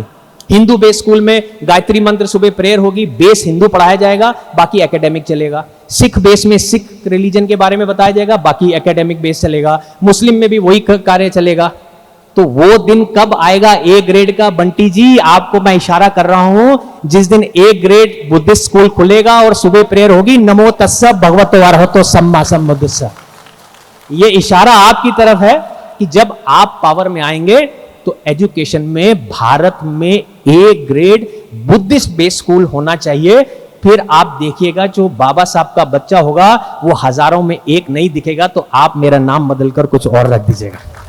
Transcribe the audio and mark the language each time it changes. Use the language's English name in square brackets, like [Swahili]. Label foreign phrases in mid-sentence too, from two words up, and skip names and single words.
[Hindi] हिंदू [English] base school [Hindi] में गायत्री मंत्र सुबह प्रेयर होगी, बेस हिंदू पढ़ाया जाएगा, बाकी एकेडमिक चलेगा। सिख बेस में सिख रिलीजन के बारे में बताया जाएगा, बाकी [English] academic base [Hindi] चलेगा। मुस्लिम में भी वही कार्य चलेगा। तो वो दिन कब आएगा [English] A grade [Hindi] का? बंटी जी, आपको मैं इशारा कर रहा हूं, जिस दिन [English] A grade Buddhist school [Hindi] खुलेगा और सुबह प्रेयर होगी, [Pali] नमो तस्स भगवतो अरहतो सम्मा सम्बुद्धिस्स। [Hindi] ये इशारा आपकी तरफ है कि जब आप पावर में आएंगे तो एजुकेशन में भारत में [English] A grade Buddhist base school [Hindi] होना चाहिए। फिर आप देखिएगा जो बाबा साहब का बच्चा होगा वो हजारों में एक नहीं दिखेगा, तो आप मेरा नाम बदलकर कुछ और रख दीजिएगा।